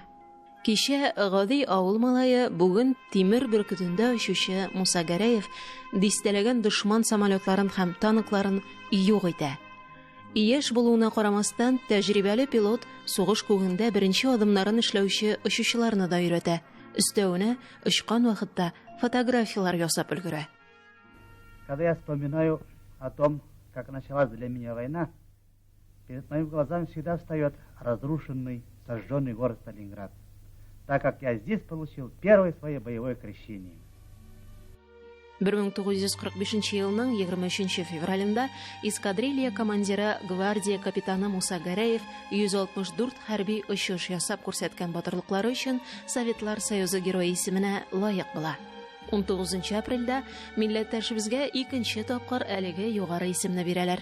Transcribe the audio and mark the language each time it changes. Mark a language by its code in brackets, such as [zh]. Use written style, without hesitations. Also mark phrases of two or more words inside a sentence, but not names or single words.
[tt] Кичә гади авыл малае бүген тимер бөркетендә очучы Муса Гәрәев дистәләгән дошман самолетларын һәм танкларын юк итә. Яшь булуына карамастан, тәҗрибәле пилот сугыш күгендә беренче адымнарын эшләүче очучыларны да өйрәтә. Өстәвенә очкан вакытта фотографиялар ясап өлгерә. [ru] Когда я вспоминаю о том, как началась для меня война, перед моими глазами всегда встает разрушенный, сожженный город Сталинград, так как я здесь получил первое свое боевое крещение. [tt] 1945 елның 23 февралендә эскадрилья командиры гвардия капитаны Муса Гәрәев 164 хәрби очыш ясап күрсәткән батырлыклары өчен Советлар Союзы герое исеменә лаек була. 19 апрельдә милләттәшебезгә икенче тапкыр әлеге югары исемне бирәләр.